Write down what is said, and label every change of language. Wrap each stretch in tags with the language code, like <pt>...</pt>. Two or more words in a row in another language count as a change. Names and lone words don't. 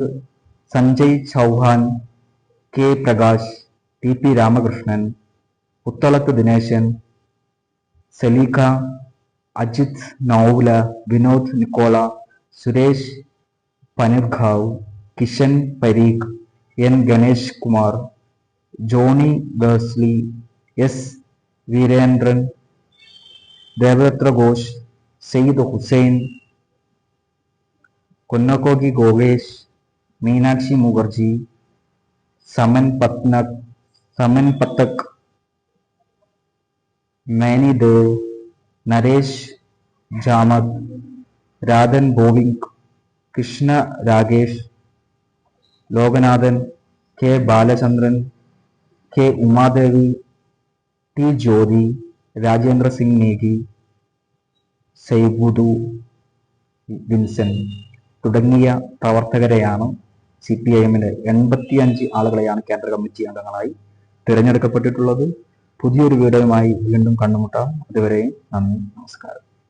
<ml>സഞ്ജയ് ചൗഹാൻ, K പ്രകാശ്, TP രാമകൃഷ്ണൻ, പുത്തളത്ത് ദിനേശൻ, സലീഖ, അജിത് നൌല, വിനോദ് നിക്കോള, സുരേഷ് പനിർഘാവ്, കിഷൻ പരീഖ്, N ഗണേഷ് കുമാർ, ജോണി ബേഴ്സ്ലി, S വീരേന്ദ്രൻ, ദേവദത്ത ഘോഷ്, സെയ്ദ് ഹുസൈൻ, കൊന്നക്കോഗി ഗോവേഷ്, മീനാക്ഷി മുഖർജി, സമൻ പത്തക്, मैनी देव, नरेश जामत, राधन बोविंक, कृष्ण रागेश, लोकनाथन, K बालचंद्रन, K उमादेवी, T ज्योति, राजेंद्र सिंह नेगी, സൈബുദു വിൻസൻ തുടങ്ങിയ പ്രവർത്തകരെയാണ് CPIM-ന്റെ 85 ആളുകളെയാണ് കേന്ദ്ര കമ്മിറ്റി അംഗങ്ങളായി തിരഞ്ഞെടുക്കപ്പെട്ടിട്ടുള്ളത്. പുതിയൊരു വീഡിയോയുമായി വീണ്ടും കണ്ടുമുട്ടാം. അതുവരെയും നന്ദി, നമസ്കാരം.</ml>